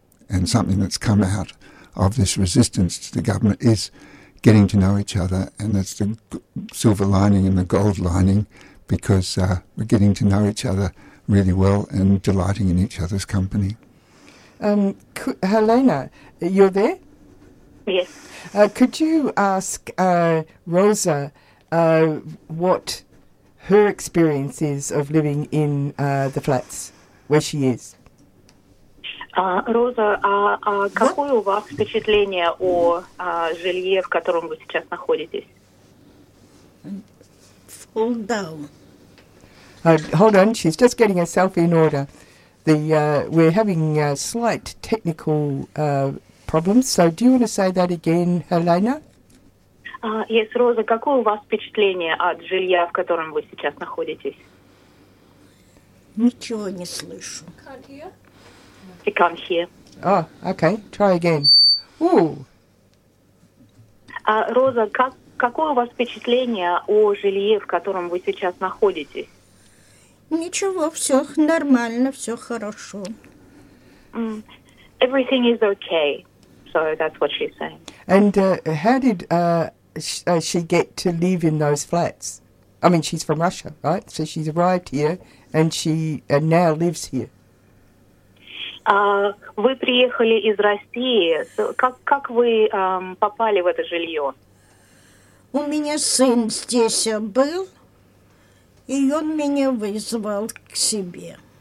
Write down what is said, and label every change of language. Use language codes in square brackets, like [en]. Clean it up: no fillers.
[en] And something that's come out of this resistance to the government is getting to know each other, and that's the silver lining and the gold lining, because we're getting to know each other really well and delighting in each other's company. Helena, you're there? Yes. Could you ask Rosa what her experience is of living in the flats, where she is? [ru] Роза, а какое у вас впечатление о жилье, в котором вы сейчас находитесь? [en] Full down. Hold on, she's just getting herself in order. We're having slight technical problems, so do you want to say that again, Helena? [ru] Yes, Роза, какое у вас впечатление от жилья, в котором вы сейчас находитесь? Ничего не слышу. [en] Can't hear? I can't hear. Oh, okay. Try again. Ooh. [ru] Роза, какое у вас впечатление о жилье, в котором вы сейчас находитесь? Ничего, все нормально, все хорошо. [en] Everything is okay. So that's what she's saying. And how did she get to live in those flats? I mean, she's from Russia, right? So she's arrived here and she now lives here. [ru] Вы приехали из России. Как вы попали в это жилье? У меня сын здесь был, и он меня вызвал к себе.